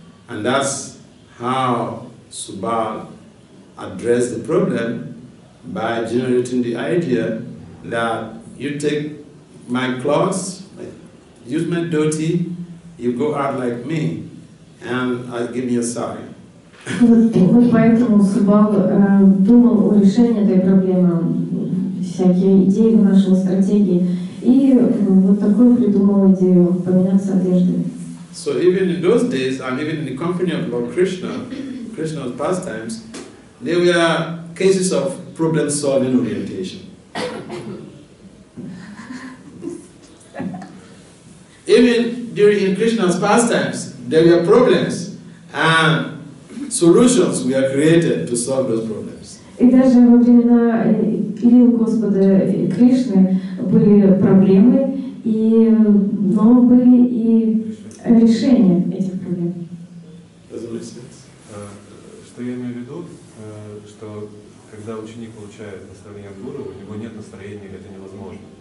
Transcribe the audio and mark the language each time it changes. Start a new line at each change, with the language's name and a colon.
English: And that's how Subal addressed the problem by generating the idea that you take my clothes, my use my dhoti, you go out like me, and give me a sari.
Russian: Вот поэтому Субал думал о решении этой проблемы, всякие идеи нашего стратегии, и вот такую придумал идею поменяться одеждой.
English: So even in those days, and even in the company of Lord Krishna, Krishna's pastimes, there were cases of problem-solving orientation. Even during Krishna's pastimes, there were problems, and solutions were created to solve those problems.
Russian: И даже во времена лил Господа Кришны были проблемы, но были и решения этих проблем. Что я имею в виду, что когда ученик получает наставление от гуру, у него нет настроения, или это невозможно.